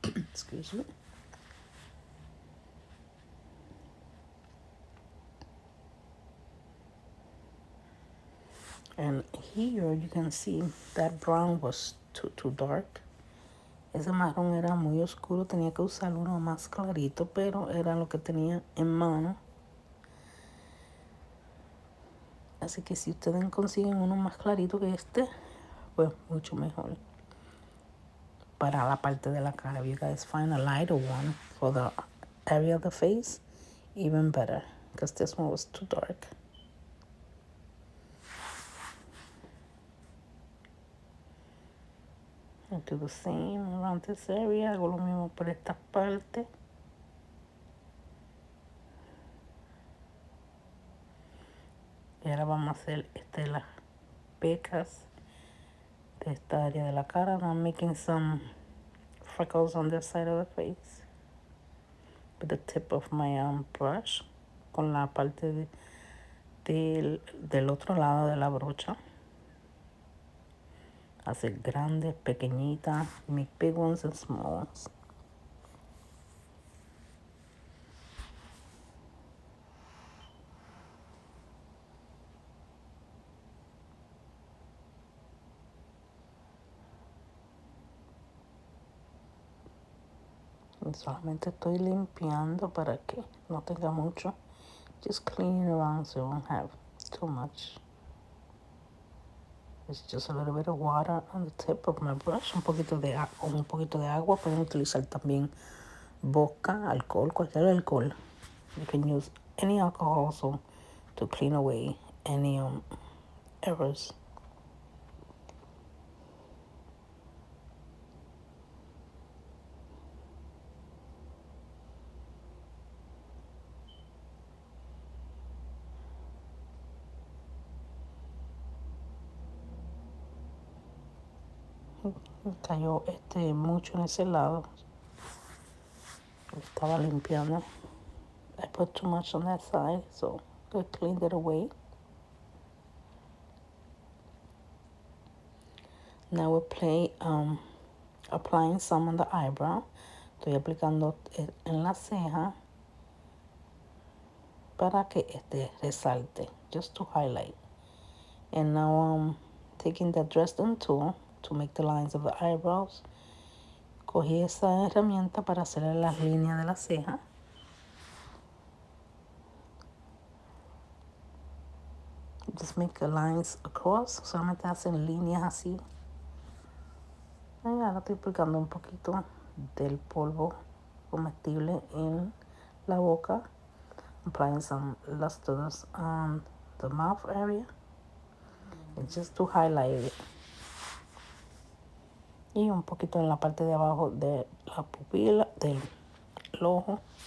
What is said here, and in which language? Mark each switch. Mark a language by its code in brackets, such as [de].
[en] excuse me. And here you can see that brown was too dark. [es] Ese marrón era muy oscuro, tenía que usar uno más clarito, pero era lo que tenía en mano. Así que si ustedes consiguen uno más clarito que este, pues mucho mejor. Para la parte de la cara, [en] if you guys find a lighter one for the area of the face, even better, because this one was too dark. I do the same around this area. [es] Hago lo mismo por esta parte. Y ahora vamos a hacer las pecas de esta área de la cara. [en] And I'm making some freckles on this side of the face with the tip of my brush, [es] con la parte del otro lado de la brocha. Hacer grandes, pequeñitas, [en] make big ones and small ones. [es] Y solamente estoy limpiando para que no tenga mucho. [en] Just cleaning around so you won't have too much. It's just a little bit of water on the tip of my brush. [es] Un poquito de agua. Pueden utilizar también vodka, alcohol, cualquier alcohol. [en] You can use any alcohol also to clean away any errors. [es] Cayó mucho en ese lado. Estaba limpiando. [en] I put too much on that side, so I cleaned it away. Now we're applying some on the eyebrow. [es] Estoy aplicando en la ceja para que resalte, [en] just to highlight. And now I'm taking the Dresden tool to make the lines of the eyebrows. [es] Cogí esa herramienta para hacer las líneas de la ceja. [en] Just make the lines across. [es] Solamente hacen líneas así. Y ahora estoy aplicando un poquito del polvo comestible en la boca. [en] Applying some lusters on the mouth area. And just to highlight it. [es] Y un poquito en la parte de abajo de la pupila, del ojo.